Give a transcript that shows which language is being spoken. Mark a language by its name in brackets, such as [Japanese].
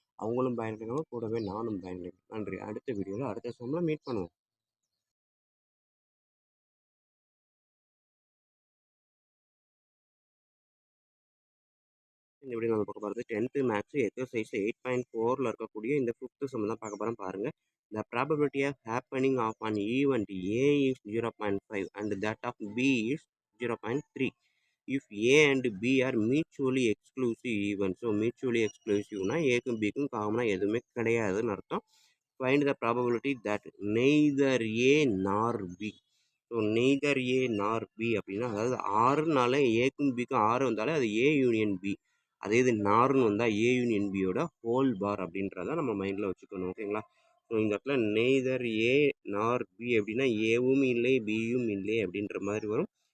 [Tamil] அவங்களும் பயன்படுறாங்க, கூடவே நானும் பயன்படுறேன். நன்றி. அடுத்த வீடியோவில் அடுத்த சம்மில் மீட் பண்ணுவோம். இந்த வீடியோ நம்ம பார்க்க போகிறது 10th மேக்ஸ் எக்ஸசைஸ் 8.4ல் இருக்கக்கூடிய இந்த 5th சம் தான் பார்க்க போகிறோம். பாருங்கள். [English] The probability of happening of an event A is 0.5 and that of B is 0.3. If A and B are mutually exclusive events, [Tamil] so mutually exclusiveனா ஏக்கும் பிக்கும் காமனாக எதுவுமே கிடையாதுன்னு அர்த்தம். [English] Find the probability that neither A nor B. [Tamil] So neither ஏ நார் B அப்படின்னா, அதாவது ஆறுனால ஏக்கும் பிக்கும் ஆறு வந்தாலே அது ஏ யூனியன் பி. அதே இது நார்னு வந்தால் ஏ யூனியன் பியோட ஹோல் பார் அப்படின்றத நம்ம மைண்டில் வச்சுக்கணும். ஓகேங்களா? ஸோ இந்த இடத்துல நெய்தர் ஏ நார் பி அப்படின்னா ஏவும் இல்லை பியும் இல்லை அப்படின்ற மாதிரி வரும்.